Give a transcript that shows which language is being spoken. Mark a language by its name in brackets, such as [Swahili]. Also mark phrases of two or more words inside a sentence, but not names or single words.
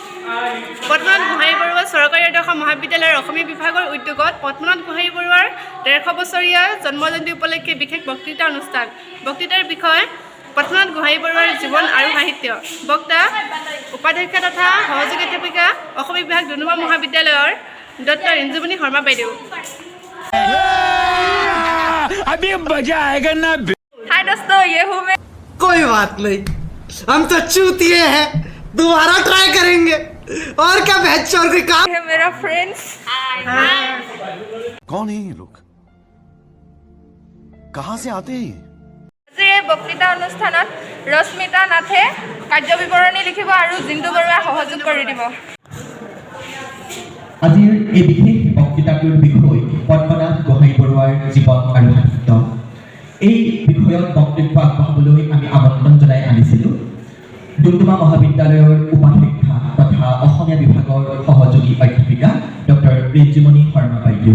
[Assamese] পদ্মনাথ গোহাঁই বৰুৱা চৰকাৰী আদৰ্শ মহাবিদ্যালয়ৰ অসমীয়া বিভাগৰ উদ্যোগত পদ্মনাথ গোহাঁই বৰুৱাৰ ১৫০ বছৰীয়া জন্মজয়ন্তী উপলক্ষে বিশেষ বক্তৃতা অনুষ্ঠান। বক্তৃতাৰ বিষয় পদ্মনাথ গোহাঁই বৰুৱাৰ জীৱন আৰু সাহিত্য। বক্তা উপাধ্যক্ষ তথা সহযোগী অধ্যাপিকা অসমীয়া বিভাগ ডুমডুমা মহাবিদ্যালয়ৰ ডক্টৰ ইঞ্জুমণি শৰ্মা বাইদেউ। [Hindi] हाय दोस्तों, ये हूँ मैं। कोई बात नहीं, हम तो चूतिए हैं, दोबारा ट्राई करेंगे। और क्या बहस और कोई काम है मेरा फ्रेंड्स। कौन है ये लोग? कहाँ से आते हैं? [Assamese] আজি এই বক্তৃতা অনুষ্ঠানত ৰশ্মিতা নাথে কাৰ্যবিৱৰণী লিখিব আৰু জিন্তু বৰুৱাই সহযোগ কৰি দিব। আজিৰ এই বিশেষ বক্তৃতাটোৰ বিষয় পদ্মনাথ গোহাঁই বৰুৱাৰ জীৱন আৰু সাহিত্য। এই বিষয়ত বক্তব্য আগবঢ়াবলৈ আমি আমন্ত্ৰণ জনাই আনিছিলোঁ ডুমডুমা মহাবিদ্যালয়ৰ উপাধ্যক্ষা তথা অসমীয়া বিভাগৰ সহযোগী অধ্যাপিকা ডক্টৰ ইঞ্জুমণি শৰ্মা বাইদেউ।